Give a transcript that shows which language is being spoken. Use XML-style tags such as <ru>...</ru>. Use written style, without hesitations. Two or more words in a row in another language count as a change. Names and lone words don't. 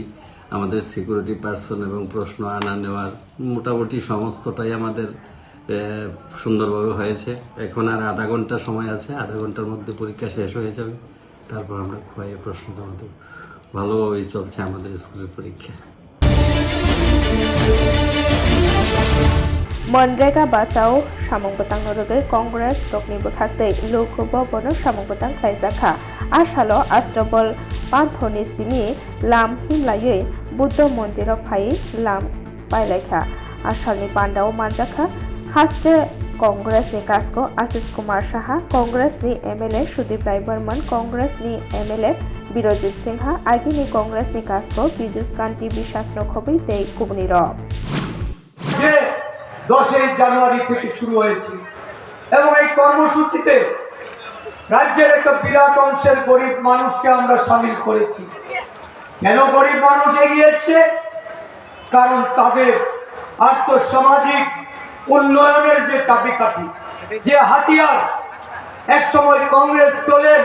<bn>আমাদের সিকিউরিটি পার্সন এবং প্রশ্ন আনা নেওয়ার মোটামুটি সমস্তটাই আমাদের সুন্দরভাবে হয়েছে। এখন আর আধা ঘন্টা সময় আছে, আধা ঘন্টার মধ্যে পরীক্ষা শেষ হয়ে যাবে, তারপর আমরা খোয়াইয়ে প্রশ্ন জমা দেব। ভালোভাবেই চলছে আমাদের স্কুলের পরীক্ষা।</bn> <trp>मनरेगा बाचाव सामंगबतां नरगै कंग्रेस टकनि बखाखै लोकभवन सामंगबतां खायजाखा आसालो आस्ट्रबल पान्थनि सिमि लाम हिमलायै बुद्ध मन्दिर फाय लाम पायलायखा आसालनि पान्डाव मानजाखा हास्ते कांग्रेसनि कास्को आशिष कुमार साहा, कांग्रेसनि एमएलए सुदीप राय बर्मन, कांग्रेसनि एमएलए बिरजित सिंहा, आगिनि कांग्रेसनि कास्को बिजुस कान्ति বিশ্বাস नखबै तै कुबनिर</trp> <bn>10 জানুয়ারি থেকে শুরু হয়েছে এবং এই কর্মসূচিতে রাজ্যের একটা বিরাট অংশের গরিব মানুষকে আমরা শামিল করেছি। কেন গরিব মানুষ এগিয়ে এসেছে? কারণ তাদের আর্থসামাজিক উন্নয়নের যে চাবিকাঠি, যে হাতিয়ার, একসময় কংগ্রেস দলের</bn>